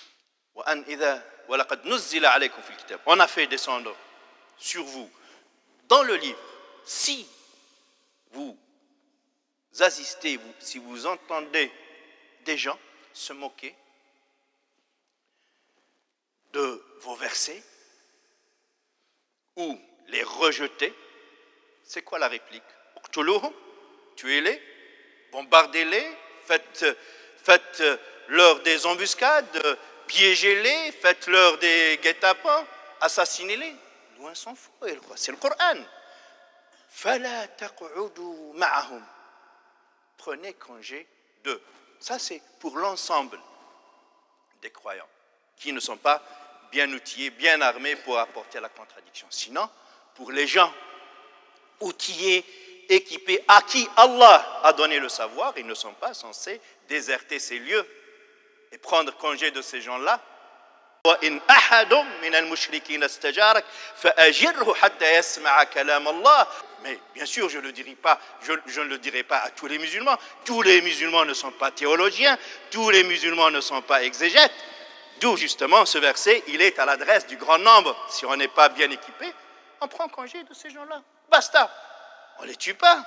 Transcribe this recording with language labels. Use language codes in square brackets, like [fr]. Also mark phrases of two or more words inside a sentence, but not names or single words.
[fr] On a fait descendre sur vous, dans le livre, si vous assistez, si vous entendez des gens se moquer de vos versets ou les rejeter, c'est quoi la réplique? Tuez-les, bombardez-les, faites-leur des embuscades, piégez-les, faites-leur des guet-apens, assassinez-les. Loin s'en faut, c'est le Coran. [ar] فلا تقعدوا معهم. [fr] Prenez congé d'eux. Ça, c'est pour l'ensemble des croyants qui ne sont pas bien outillés, bien armés pour apporter la contradiction. Sinon, pour les gens outillés, équipés, à qui Allah a donné le savoir, ils ne sont pas censés déserter ces lieux et prendre congé de ces gens-là. [ar] وَإِنْ أَحَدٌ مِنَ الْمُشْرِكِينَ اسْتَجَارَكَ فَأَجِرْهُ حَتَّى يَسْمَعَ كَلَامَ اللَّهِ. [fr] Mais bien sûr, je ne le dirai pas à tous les musulmans. Tous les musulmans ne sont pas théologiens, tous les musulmans ne sont pas exégètes. D'où justement ce verset, il est à l'adresse du grand nombre. Si on n'est pas bien équipé, on prend congé de ces gens-là. Basta. On ne les tue pas.